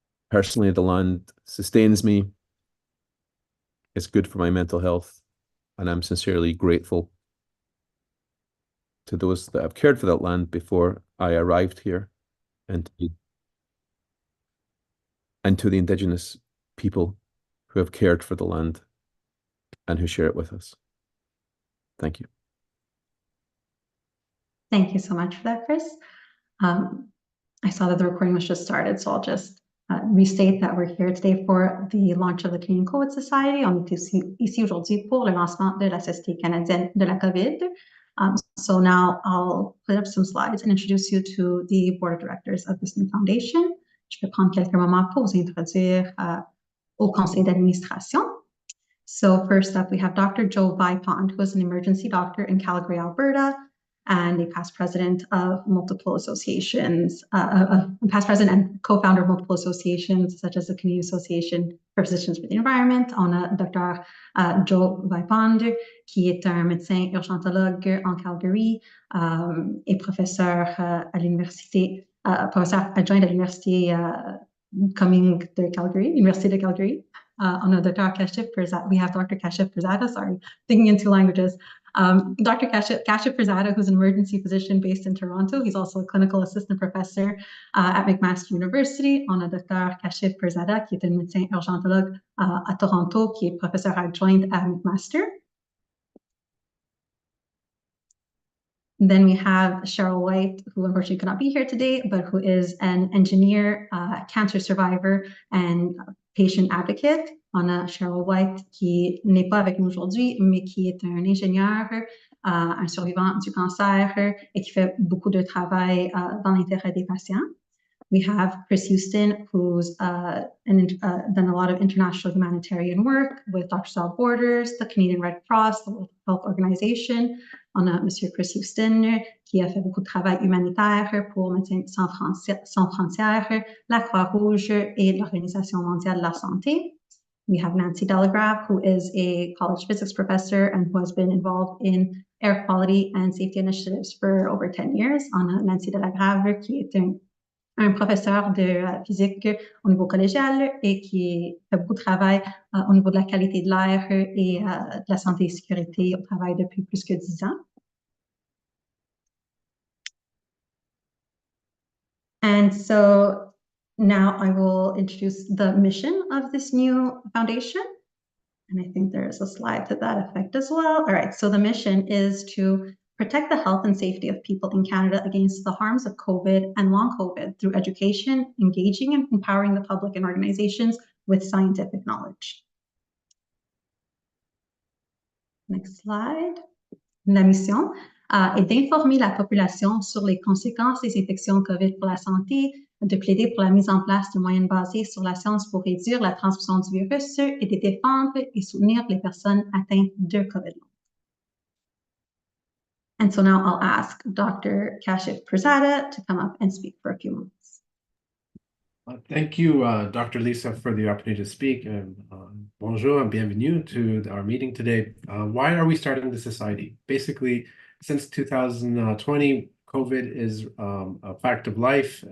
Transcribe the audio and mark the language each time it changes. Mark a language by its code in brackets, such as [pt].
[en] Personally, the land sustains me. It's good for my mental health, and I'm sincerely grateful to those that have cared for that land before I arrived here, and to the Indigenous people who have cared for the land and who share it with us. Thank you. Thank you so much for that, Chris. I saw that the recording was just started, so I'll just restate that we're here today for the launch of the Canadian COVID Society. [fr] On est ici aujourd'hui pour le lancement de la Société canadienne de la COVID. [en] So now I'll put up some slides and introduce you to the board of directors of this new foundation. [fr] Je vais prendre quelques moments pour vous introduire au conseil d'administration. [en] So first up, we have Dr. Joe Vipond, who is an emergency doctor in Calgary, Alberta, and a past president of multiple associations, past president and co-founder of multiple associations, such as the Canadian Association for Physicians for the Environment. [fr] On a Dr. Joe Vipond, qui est un médecin urgentologue en Calgary et professeur à l'université, professeur adjoint à l'université Cumming de Calgary, Université de Calgary. On a Dr. Kashif Pirzada. [en] We have Dr. Kashif Pirzada, sorry, thinking in two languages. Dr. Kashif Pirzada, who's an emergency physician based in Toronto. He's also a clinical assistant professor at McMaster University. [fr] On a Dr. Kashif Pirzada, qui est un médecin urgentologue à Toronto, qui est professeur adjoint à McMaster. [en] Then we have Cheryl White, who unfortunately could not be here today, but who is an engineer, cancer survivor, and patient advocate. [fr] On a Cheryl White qui n'est pas avec nous aujourd'hui, mais qui est un ingénieur, un survivant du cancer et qui fait beaucoup de travail dans l'intérêt des patients. [en] We have Chris Houston, who's done a lot of international humanitarian work with Doctors Without Borders, the Canadian Red Cross, the World Health Organization. [fr] On a Monsieur Chris Houston, qui a fait beaucoup de travail humanitaire pour Médecins Sans Frontières, la Croix-Rouge et l'Organisation mondiale de la santé. [en] We have Nancy Delagrave, who is a college physics professor and who has been involved in air quality and safety initiatives for over 10 years. [fr] On a Nancy Delagrave, qui est un professeur de physique au niveau collégial et qui fait beaucoup de travail au niveau de la qualité de l'air et de la santé et sécurité au travail depuis plus que 10 ans. [en] And so now I will introduce the mission of this new foundation. And I think there's a slide to that effect as well. All right, so the mission is to protect the health and safety of people in Canada against the harms of COVID and long COVID through education, engaging and empowering the public and organizations with scientific knowledge. Next slide. [fr] La mission. et d'informer la population sur les conséquences des infections COVID pour la santé, de plaider pour la mise en place de moyens basés sur la science pour réduire la transmission du virus et de défendre et soutenir les personnes atteintes de COVID. [en] And so now I'll ask Dr. Kashif Prasada to come up and speak for a few moments. Thank you, Dr. Lisa, for the opportunity to speak. Bonjour and bienvenue to our meeting today. Why are we starting the society? Basically, since 2020, COVID is a fact of life.